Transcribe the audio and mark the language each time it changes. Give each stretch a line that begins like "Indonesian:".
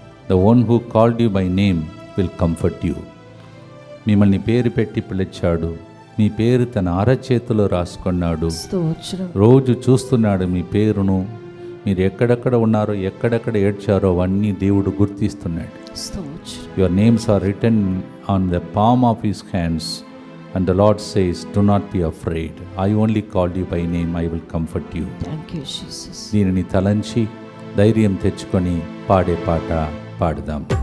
English: The one who called you by name will comfort you.
Telugu: మిమ్మల్ని పేరు పెట్టి పిలిచాడు, మీ పేరు తన అరచేతిలో రాసుకున్నాడు. రోజు చూస్తున్నాడు మీ పేరును. మీరు ఎక్కడెక్కడ ఉన్నారో, ఎక్కడెక్కడ ఏడ్చారో అవన్నీ దేవుడు గుర్తిస్తున్నాడు.
English: Your names are written on the palm of his hands. And the Lord says, do not be afraid. I only called you by name. I will comfort you. Thank you, Jesus.
Telugu: దీనిని తలంచి ధైర్యం తెచ్చుకొని పాడే పాట పాడదాం.